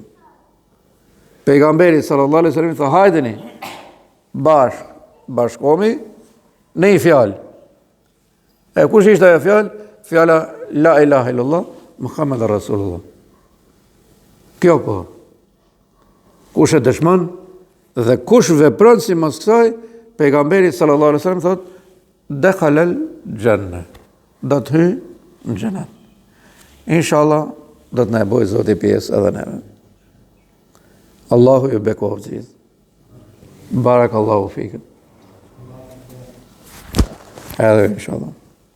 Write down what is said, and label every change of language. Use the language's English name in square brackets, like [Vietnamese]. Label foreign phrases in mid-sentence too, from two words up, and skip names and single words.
[Albanian] Pejgamberi [Arabic] صلى الله عليه وسلم [Albanian] tha hajdeni bashkomi në një fjalë. E kush ishte ajo fjalë? [Arabic] Fjala لا إله إلا الله محمد رسول الله. [Albanian] Kjo po. Kush e dëshmon dhe kush vepron sipas kësaj, pejgamberi [Arabic] صلى الله عليه وسلم [Albanian] thot [Arabic] دخل الجنة. [Albanian] Do të hyj në xhenet. Inshallah do të na bëj Zoti pjesë edhe neve. Allahu ju bekoftë gjithë. [Arabic] بارك الله فيكم. [Albanian] Edhe inshallah.